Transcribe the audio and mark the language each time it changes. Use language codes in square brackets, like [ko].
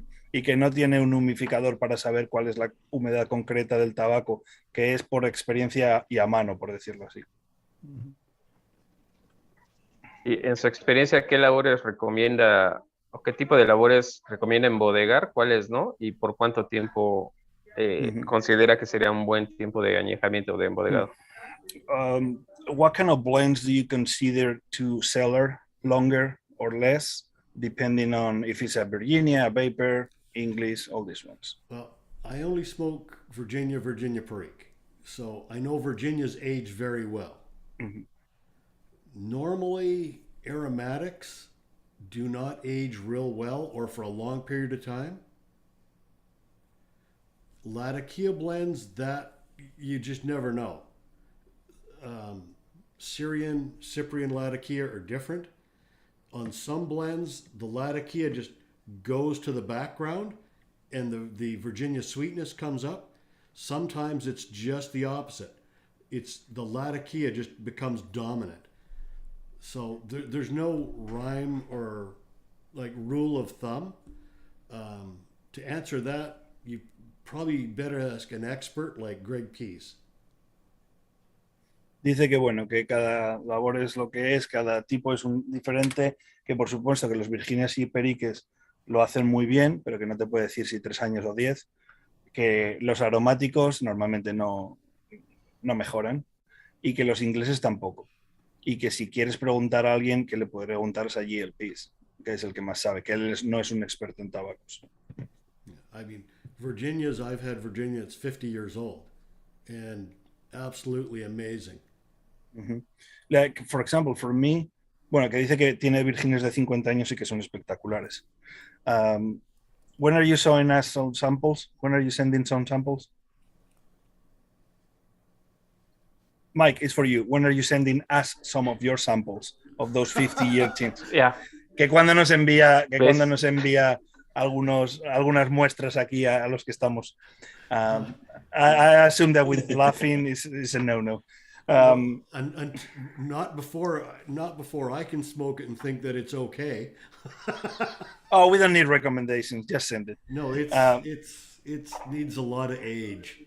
[es] Y que no tiene un humidificador para saber cuál es la humedad concreta del tabaco, que es por experiencia y a mano, por decirlo así. Y en su experiencia, ¿qué labores recomienda o qué tipo de labores recomienda embodegar? ¿Cuáles no? ¿Y por cuánto tiempo considera que sería un buen tiempo de añejamiento o de embodegado? [en] What kind of blends do you consider to cellar longer or less, depending on if it's a Virginia, a Vapor, English, all these ones? Well, I only smoke Virginia Perique, so I know Virginia's age very well. Normally, aromatics do not age real well or for a long period of time. Latakia blends, that you just never know. Cyprian Latakia are different. On some blends, the Latakia just goes to the background and the Virginia sweetness comes up. Sometimes it's just the opposite. It's the Latakia just becomes dominant. So there's no rhyme or like rule of thumb. To answer that, you probably better ask an expert like Greg Pease. [es] Dice que bueno, que cada labor es lo que es, cada tipo es diferente, que por supuesto que los Virginias y Periques lo hacen muy bien, pero que no te puede decir si 3 años o 10, que los aromáticos normalmente no mejoran y que los ingleses tampoco. Y que si quieres preguntar a alguien, que le puede preguntar a G.L. Pease, que es el que más sabe, que él no es un experto en tabacos. [en] I mean, I've had Virginia, it's 50 years old and absolutely amazing. Like, for example, for me, [es] bueno, que dice que tiene Virginias de 50 años y que son espectaculares. [en] When are you showing us some samples? When are you sending some samples? Mike, it's for you. When are you sending us some of your samples of those 50-year tints? Yeah. [es] Que cuando nos envía algunas muestras aquí a los que estamos. [en] I assume that with laughing is a no-no. And not before I can smoke it and think that it's okay. Oh, we don't need recommendations. Just send it. No, it needs a lot of age.